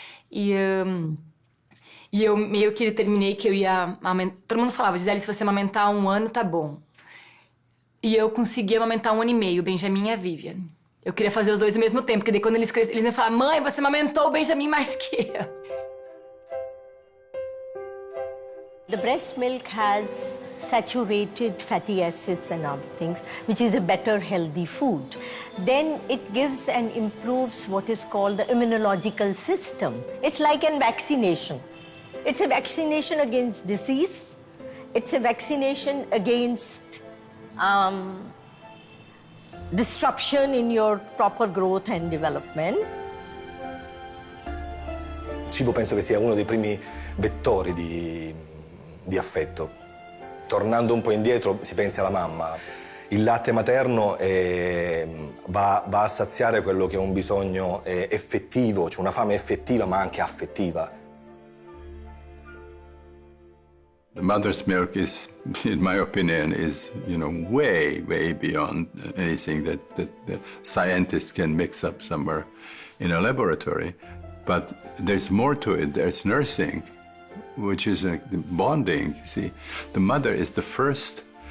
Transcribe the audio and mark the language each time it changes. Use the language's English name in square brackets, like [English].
[Portuguese] E eu meio que terminei que eu ia amamentar. Todo mundo falava, Gisele, se você amamentar 1 ano, tá bom. E eu consegui amamentar 1 ano e meio, o Benjamin e a Vivian. Eu queria fazer os dois ao mesmo tempo, porque daí quando eles cresceram, eles iam falar, mãe, você amamentou o Benjamin mais que eu. [English] The breast milk has saturated fatty acids and other things, which is a better healthy food. Then it gives and improves what is called the immunological system. It's like a vaccination. It's a vaccination against disease. It's a vaccination against disruption in your proper growth and development. [Italian] Il cibo penso che sia uno dei primi vettori di affetto. Tornando un po' indietro, si pensi alla mamma. Il latte materno va a saziare quello che è un bisogno effettivo, cioè una fame effettiva ma anche affettiva. [English] The mother's milk is, in my opinion, is, way, way beyond anything that the scientists can mix up somewhere in a laboratory. But there's more to it. There's nursing, which is the bonding. See, the mother is the first.